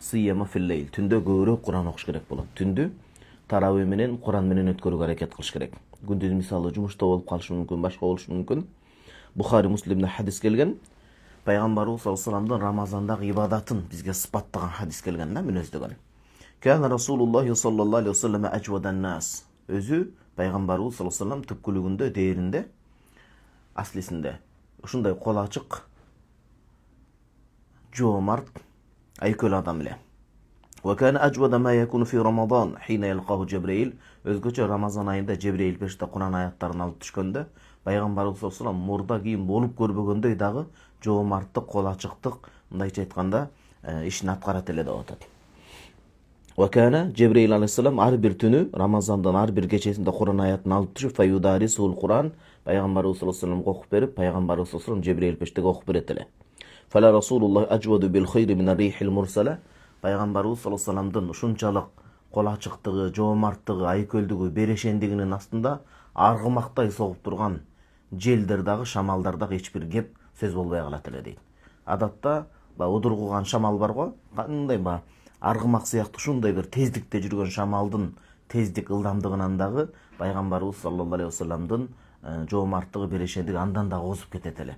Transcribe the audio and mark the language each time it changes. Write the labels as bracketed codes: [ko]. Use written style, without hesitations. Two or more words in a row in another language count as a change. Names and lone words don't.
[ar] صيام في الليل, [ky] түндө көбүрөөк Кур'ан окуш керек болот. Түндү тарави менен Кур'ан менен өткөрүүгө аракет кылыш керек. Күндүз мисалы жумушта болуп калышы мүмкүн, башка болушу мүмкүн. Бухари, Муслимде хадис келген. Пайгамбарыбыз [ar] صلى الله عليه وسلم [ky] Рамазандагы ибадатын бизге сыпаттаган хадис келген да, мүнөздөгөн. [ar] كان رسول الله صلى الله عليه وسلم أجود الناس. [ky] Өзү пайгамбарыбыз [ar] صلى الله عليه وسلم [ky] түпкүлүгүндө, дээринде, аслисинде ушундай кол ачык, жоомарт, айкөл адам эле. [ar] وكان أجود ما يكون في رمضان حين يلقاه جبريل. [ky] Өзгөчө Рамазан айында Жебрейил пеште Кур'ан аяттарын алып түшкөндө пайгамбарыбыз [ar] صلى الله عليه وسلم [ky] мурда кийин болуп көрбөгөндөй дагы жоомарттык, кол ачыктык, мындайча айтканда, ишин аткарат эле деп атат. [ar] وكان [ky] Жебрейил алейхиссалам ар бир түнү Рамазандын ар бир кечесинде Кур'ан аятын алып түшүп [ar] فيدارسه القرآن [ky] пайгамбарыбыз [ar] صلى الله عليه وسلم [ky] окуп берип, пайгамбарыбыз [ar] صلى الله عليه وسلم [ky] Жебрейил пештеге окуп берет эле. [ar] فلرسول الله أجود بالخير من الريح المرسلة. [ky] Пайгамбарыбыз [ar] صلى الله عليه وسلم [ky] ушунчалык кол ачыктыгы, жоомарттыгы, айкөлдүгү, берешендигинин астында аргымактай согуп турган желдер дагы, шамалдар дагы эч бир кеп сөз болбой калат эле дейт. Адатта удургуган шамал бар го, кандай аргымак сыяктуу ушундай бир тездикте жүргөн шамалдын тездик ылдамдыгынан дагы пайгамбарыбыз [ar] صلى الله عليه وسلم [ky] жоомарттыгы, берешендиги андан дагы озуп кетет эле.